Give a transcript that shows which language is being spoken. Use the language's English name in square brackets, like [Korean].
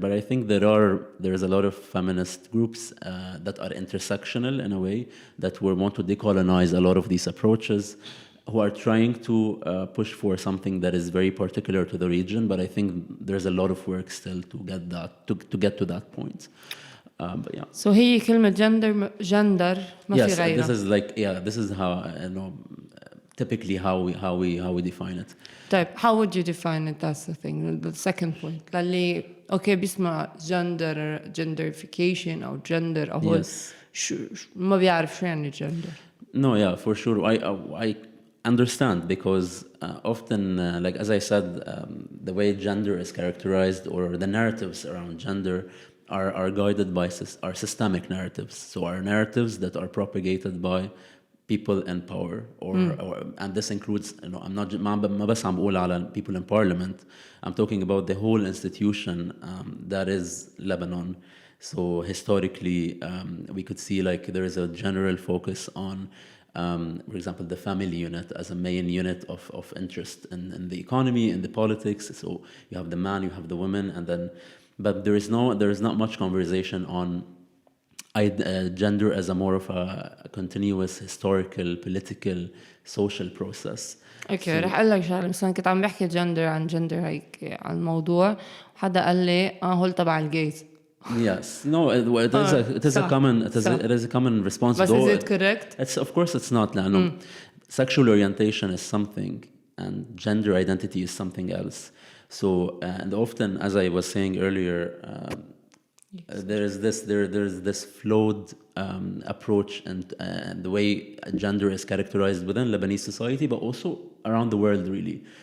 [English] But I think there is a lot of feminist groups that are intersectional in a way, that want to decolonize a lot of these approaches, who are trying to push for something that is very particular to the region. But I think there's a lot of work still to get to that point. But yeah. [Arabic] So هي كلمة gender ما في غيرها. [English] This is like this is how typically how we define it. [Arabic] طيب, [English] how would you define it? That's the thing. The second point. [Arabic] للي okay بيسمع genderification أو gender أو ما بيعرف شو يعني gender. [English] No, yeah, for sure. I understand, because often, like as I said, the way gender is characterized, or the narratives around gender, are guided by our systemic narratives. So our narratives that are propagated by people in power, and this includes, I'm not [Arabic] ما بس عم بقول على [English] people in parliament. I'm talking about the whole institution that is Lebanon. So historically, we could see like there is a general focus on, for example, the family unit as a main unit of interest in the economy, in the politics. So you have the man, you have the woman, and then, but there is not much conversation on gender as a more of a continuous historical, political, social process. [Arabic] اوكي رح اقول لك شغله. مثلا كنت عم بحكي عن جندر هيك عن الموضوع، حدا قال لي هول تبع الجيز. [English] Yes, no, it is a common response. But is it correct? Of course it's not. No. Sexual orientation is something, and gender identity is something else. So, and often, as I was saying earlier, there is this flawed approach and the way gender is characterized within Lebanese society, but also around the world, really.